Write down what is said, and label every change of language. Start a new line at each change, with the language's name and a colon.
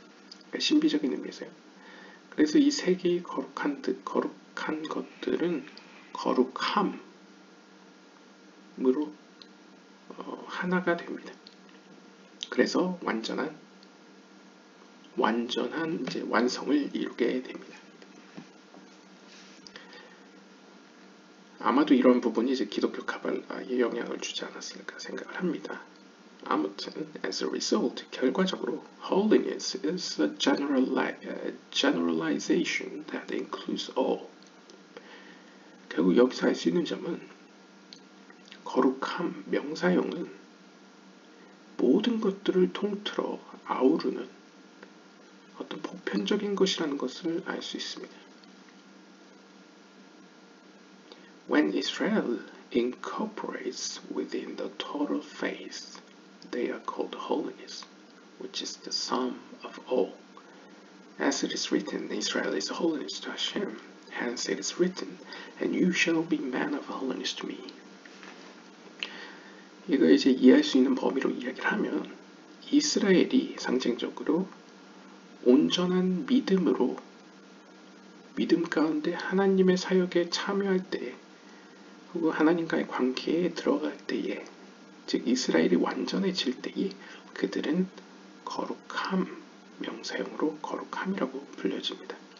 Korean: 그러니까 신비적인 의미에서요. 그래서 이 3개의 거룩한 것들은 거룩함으로 하나가 됩니다. 그래서 완전한 이제 완성을 이루게 됩니다. 아마도 이런 부분이 이제 기독교 카발라에 영향을 주지 않았을까 생각을 합니다. 아무튼,
English: as a result,
Korean: 결과적으로
English: holiness is a generalization that includes all.
Korean: 결국 여기서 알 수 있는 점은 거룩함, 명사형은 모든 것들을 통틀어 아우르는 어떤 보편적인 것이라는 것을 알 수 있습니다.
English: When Israel incorporates within the total faith, they are called holiness, which is the sum of all. As it is written, Israel is holiness to Hashem. Hence it is written, and you shall be man of holiness to me.
Korean: 이거 이제 이해할 수 있는 범위로 이야기를 하면 이스라엘이 상징적으로 온전한 믿음 가운데 하나님의 사역에 참여할 때 그리고 하나님과의 관계에 들어갈 때에 즉 이스라엘이 완전해질 때에 그들은 거룩함 명사형으로 거룩함이라고 불려집니다.